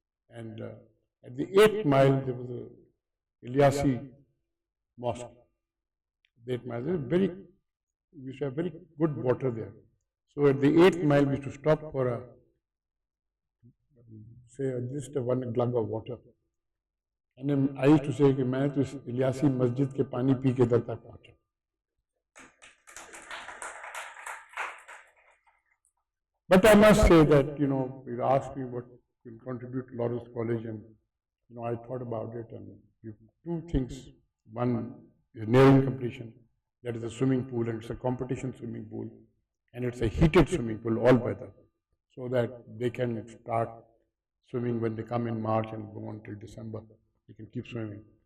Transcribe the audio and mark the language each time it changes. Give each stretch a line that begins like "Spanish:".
English: And at the 8th mile, there was a Ilyasi mosque. The 8th mile, we used to have very good water there. So at the 8th mile, we used to stop for just one glug of water. And then I used to say,
Hindi: कि मैं तो इस इलियासी मस्जिद के पानी P के इधर तक पहुंचा.
English: But I must say that, you know, you asked me what will contribute to Lawrence College, and, you know, I thought about it, and two things. One is nearing completion, that is a swimming pool, and it's a competition swimming pool, and it's a heated swimming pool, all weather, so that they can start swimming when they come in March and go on till December. They can keep swimming.